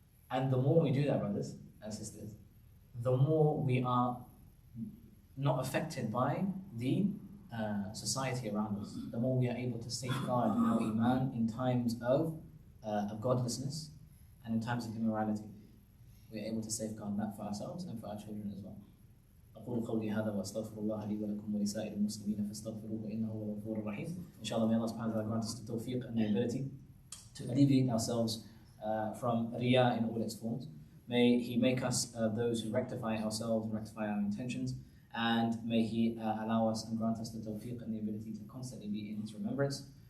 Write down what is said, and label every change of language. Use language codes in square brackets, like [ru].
[en] And the more we do that, brothers and sisters, the more we are not affected by the society around us, the more we are able to safeguard our iman in times of godlessness and in times of immorality. We are able to safeguard that for ourselves and for our children as well. [ar] أقول قولي هذا وأستغفر الله لي ولكم ولسائر المسلمين فاستغفروه إنه هو الغفور الرحيم. [en] Inshallah, may Allah subhanahu wa ta'ala grant us the tawfiq and the ability to alleviate ourselves from riyā in all its forms. May He make us those who rectify ourselves and rectify our intentions. And may He allow us and grant us the tawfiq and the ability to constantly be in His remembrance.